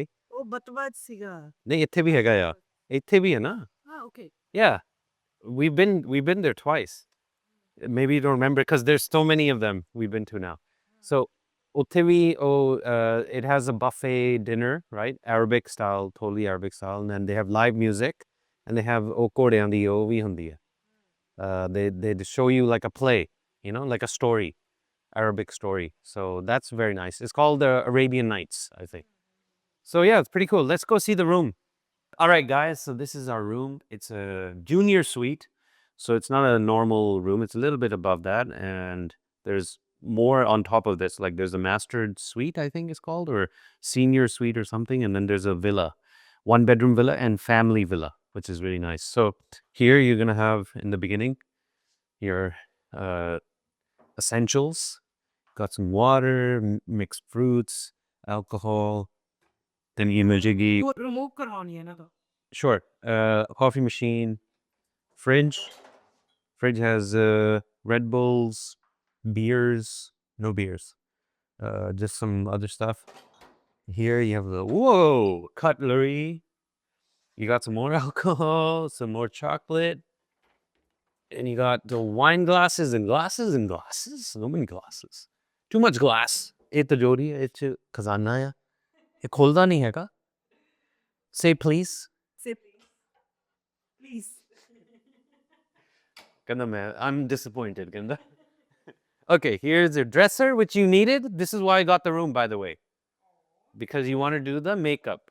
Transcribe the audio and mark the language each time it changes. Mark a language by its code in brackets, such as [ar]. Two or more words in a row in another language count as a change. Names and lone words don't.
[pa] ਉਹ ਬਤਵਾਜ ਸੀਗਾ ਨਹੀਂ ਇੱਥੇ ਵੀ ਹੈਗਾ ਆ ਇੱਥੇ ਵੀ ਹੈ ਨਾ [en] okay yeah we've been there twice. Maybe you don't remember because there's so many of them we've been to now. So [pa] ਉੱਥੇ ਵੀ [en] it has a buffet dinner, right? Arabic style, totally Arabic style, and then they have live music and they have [pa] ਘੋੜਿਆਂ ਦੀ ਉਹ ਵੀ ਹੁੰਦੀ ਹੈ [en] they show you like a play, like a story, Arabic story. So that's very nice. It's called the Arabian Nights, I think. So yeah, it's pretty cool. Let's go see the room. All right, guys. So this is our room. It's a junior suite. So it's not a normal room. It's a little bit above that, and there's more on top of this. Like there's a master suite, I think it's called, or senior suite or something, and then there's a villa, 1 bedroom villa and family villa, which is really nice. So here you're gonna have in the beginning your essentials. Got some water, mixed fruits, alcohol. Then you majigi. [hi] remove करवानी है ना तो [en] Sure. Coffee machine, fridge. Fridge has Red Bulls, beers, no beers, just some other stuff. Here you have the cutlery. You got some more alcohol, some more chocolate, and you got the wine glasses and glasses and glasses. So many glasses. Too much glass. [pa] ਇਹ ਤਜੋਰੀ ਇਹ ਚ ਖਜ਼ਾਨਾ ਆ ਇਹ ਖੁੱਲਦਾ ਨਹੀਂ ਹੈਗਾ. [en] Say please. say please Ganda man, I'm disappointed, Ganda. Okay, here's your dresser, which you needed. This is why I got the room, by the way, because you wanted to do the makeup.